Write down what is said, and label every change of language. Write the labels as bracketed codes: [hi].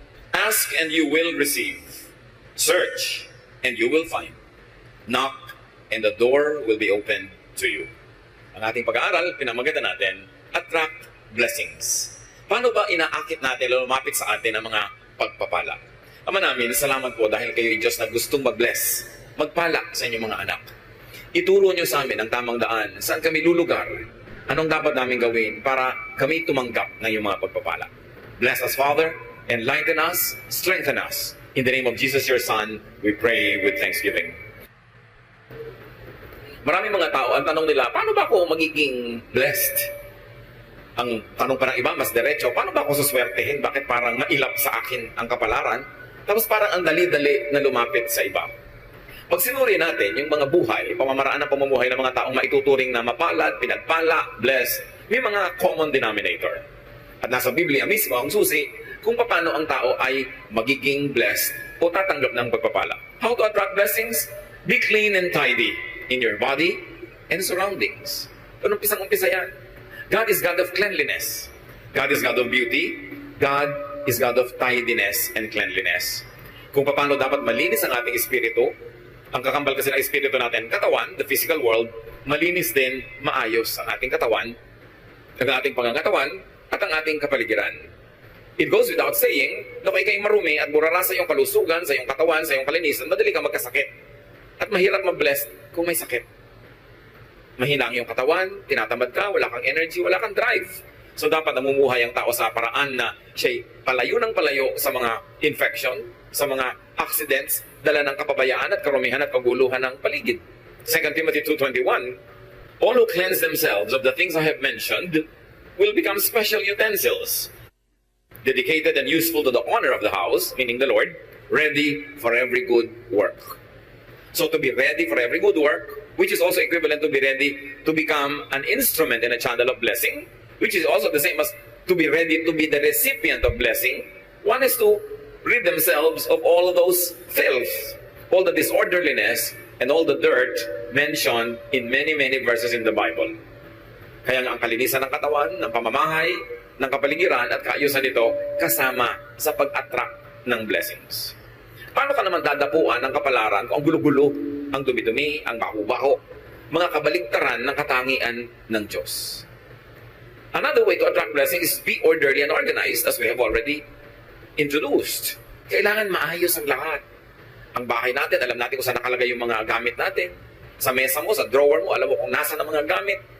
[en] Ask and you will receive. Search and you will find. Knock and the door will be opened to you. [tl] Ang ating pag-aaral, pinamagatan natin, attract blessings. Paano ba inaakit natin o lumapit sa atin ang mga pagpapala? Ama namin, salamat po dahil kayo yung Diyos na gustong mag-bless, magpala sa inyong mga anak. Ituro niyo sa amin ang tamang daan, saan kami lulugar, anong dapat namin gawin para kami tumanggap ng iyong mga pagpapala. [en] Bless us, Father, enlighten us, strengthen us. In the name of Jesus, your Son, we pray with thanksgiving. [tl] Maraming mga tao, ang tanong nila, paano ba ako magiging blessed? Ang tanong pa ng iba, mas diretso, paano ba ako suswertehin? Bakit parang mailap sa akin ang kapalaran? Tapos parang ang dali-dali na lumapit sa iba. Pag sinuri natin yung mga buhay, pamamaraan ng pamumuhay ng mga taong maituturing na mapalad, pinagpala, blessed, may mga common denominator. At nasa Biblia mismo ang susi kung paano ang tao ay magiging blessed o tatanggap ng pagpapala. [en] How to attract blessings? Be clean and tidy in your body and surroundings. [tl] Umpisang-umpisa yan. [en] God is God of cleanliness. God is God of beauty. God is God of tidiness and cleanliness. [tl] Kung paano dapat malinis ang ating espiritu, ang kakambal kasi ng espiritu natin, katawan, the physical world, malinis din, maayos ang ating katawan, ang ating pangangatawan, at ang ating kapaligiran. [en] It goes without saying, [tl] na kung ikay marumi at burara sa iyong kalusugan, sa iyong katawan, sa iyong kalinisan, madali kang magkasakit. At mahirap mag-bless kung may sakit. Mahina ang iyong katawan, tinatamad ka, wala kang energy, wala kang drive. So dapat namumuhay ang tao sa paraan na siya'y palayo ng palayo sa mga infection, sa mga accidents, dala ng kapabayaan at karumihan at kaguluhan ng paligid. [en] 2 Timothy 2:21, all who cleanse themselves of the things I have mentioned will become special utensils, dedicated and useful to the honor of the house, meaning the Lord, ready for every good work. So to be ready for every good work, which is also equivalent to be ready to become an instrument and a channel of blessing, which is also the same as to be ready to be the recipient of blessing, one is to rid themselves of all of those filth, all the disorderliness, and all the dirt mentioned in many, many verses in the Bible. [tl] Kaya nga ang kalinisan ng katawan, ng pamamahay, ng kapaligiran at kaayusan nito kasama sa pag-attract ng blessings. Paano ka naman dadapuan ng kapalaran kung ang gulo-gulo, ang dumi-dumi, ang baho-baho, mga kabaligtaran ng katangian ng Diyos? [en] Another way to attract blessings is be orderly and organized, as we have already introduced. [tl] Kailangan maayos ang lahat. Ang bahay natin, alam natin kung saan nakalagay yung mga gamit natin. Sa mesa mo, sa drawer mo, alam mo kung nasa ang mga gamit.